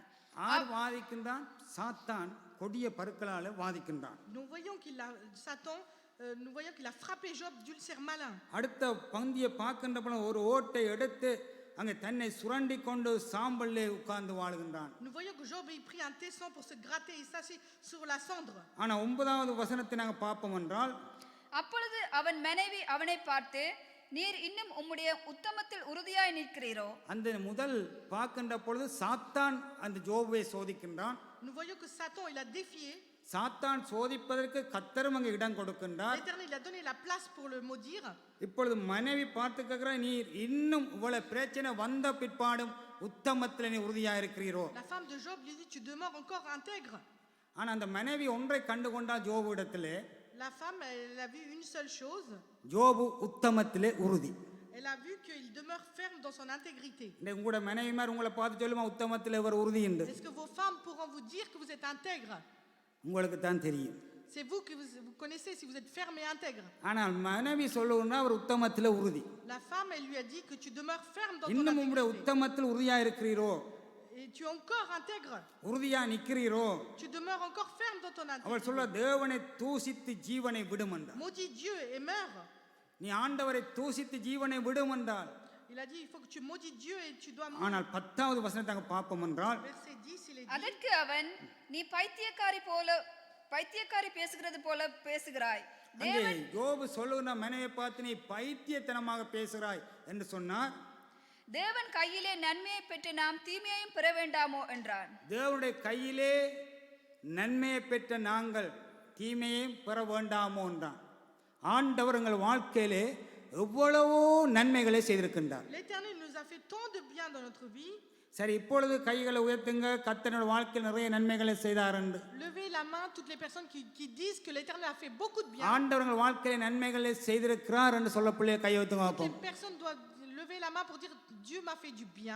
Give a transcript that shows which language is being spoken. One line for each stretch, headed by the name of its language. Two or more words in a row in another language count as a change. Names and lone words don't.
Tamil: ஆர் வாதிக்கின்றான்? சாத்தான் கொடிய பருக்களால் வாதிக்கின்றான்.
French: Nous voyons nous voyons qu'il a frappé Job d'ulcère malin.
Tamil: அடுத்த பந்தியை பார்க்கின்ற பொழுது ஒரு ஓட்டை எடுத்து அங்கே தன்னை சுரண்டி கொண்டு சாம்பல்லே உட்கார்ந்து வாழுகின்றான்.
French: Nous voyons que Job a pris un tesson pour se gratter et s'asseoir sur la cendre.
Tamil: ஆனா 9வது வசனத்தை நாங்கள் பார்ப்போம் என்றால் அப்பொழுது அவன் மனைவி அவனை பார்த்து நீர் இன்னும் உம்முடைய உத்தமத்தில் உறுதியாய் நிற்கிறீரோ. அந்த முதல் பார்க்கின்ற பொழுது சாத்தான் அந்த ஜோபை சோதிக்கின்றான்.
French: Nous voyons que Satan il a défié.
Tamil: சாத்தான் சோதிப்பதற்கு கர்த்தரும் அங்கே இடம் கொடுக்கின்றார்.
French: L'Éternel il a donné la place pour le maudire.
Tamil: இப்பொழுது மனைவி பார்த்து கேட்கிற நீர் இன்னும் இவ்வளவு பிரச்சனை வந்த பிற்பாடும் உத்தமத்தில் நீ உறுதியா இருக்கிறீரோ.
French: La femme de Job lui dit tu demeures encore intègre.
Tamil: ஆனா அந்த மனைவி ஒன்றை கண்டு கொண்டால் ஜோபு இடத்திலே
French: La femme elle a vu une seule chose.
Tamil: ஜோபு உத்தமத்திலே உறுதி.
French: Elle a vu qu'il demeure ferme dans son intégrité.
Tamil: உங்களோட மனைவிமார் உங்களை பார்த்து சொல்லுமா உத்தமத்தில் இவர் உறுதி என்று.
French: Est-ce que vos femmes pourront vous dire que vous êtes intègre?
Tamil: உங்களுக்கு தான் தெரியும்.
French: C'est vous que vous connaissez si vous êtes ferme et intègre.
Tamil: ஆனால் மனைவி சொல்லுன்னா அவர் உத்தமத்தில் உறுதி.
French: La femme elle lui a dit que tu demeures ferme dans ton
Tamil: இன்னும் உங்களுடைய
French: intégrité.
Tamil: உத்தமத்தில் உறுதியா இருக்கிறீரோ.
French: Et tu es encore intègre.
Tamil: உறுதியா நிக்கிறீரோ.
French: Tu demeures encore ferme dans ton
Tamil: அவள்
French: intégrité.
Tamil: சொல்ல தேவனை தூசித்து ஜீவனை விடும் என்றார்.
French: Maudis Dieu et meurs.
Tamil: நீ ஆண்டவரை தூசித்து ஜீவனை விடும் என்றால்.
French: Il a dit il faut que tu maudis Dieu et tu dois mourir.
Tamil: ஆனால் 10வது வசனத்தை நாங்கள் பார்ப்போம் என்றால்
French: Verset 10 il est dit.
Tamil: அதற்கு அவன் நீ பைத்தியக்காரி பேசுகிறது போல பேசுகிறாய். அங்கே யோபு சொல்லுகிற மனைவியை பார்த்து நீ பைத்தியத்தனமாக பேசுகிறாய் என்று சொன்னார். தேவன் கையிலே நன்மையை பெற்று நாம் தீமையையும் பெற வேண்டாமோ என்றான். தேவனுடைய கையிலே நன்மையை பெற்ற நாங்கள் தீமையையும் பெற வேண்டாமோ என்றான். ஆண்டவர் எங்கள் வாழ்க்கையிலே எவ்வளவோ நன்மைகளை செய்திருக்கின்றார்.
French: L'Éternel nous a fait tant de bien dans notre vie.
Tamil: சரி, இப்பொழுது கைகளை உயர்த்துங்க, கர்த்தரோட வாழ்க்கையில் நிறைய நன்மைகளை செய்தார் என்று.
French: Levez la main toutes les personnes qui disent que l'Éternel a fait beaucoup de bien.
Tamil: ஆண்டவர்கள் வாழ்க்கையில நன்மைகளை செய்திருக்கிறார் என்று சொல்லப்பிள்ளைய கை உயர்த்துங்க
French: Toutes
Tamil: பார்ப்போம்.
French: les personnes doivent lever la main pour dire Dieu m'a fait du bien.